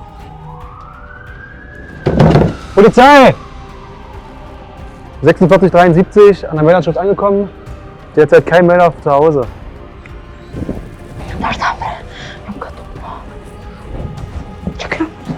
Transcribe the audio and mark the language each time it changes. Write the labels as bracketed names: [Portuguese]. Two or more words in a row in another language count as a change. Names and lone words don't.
[German] Polizei! 4673 an der Meldeanstalt angekommen. Derzeit kein Melder zu Hause. [Albanian] Marta, bre, nuk ka të po. Që këna?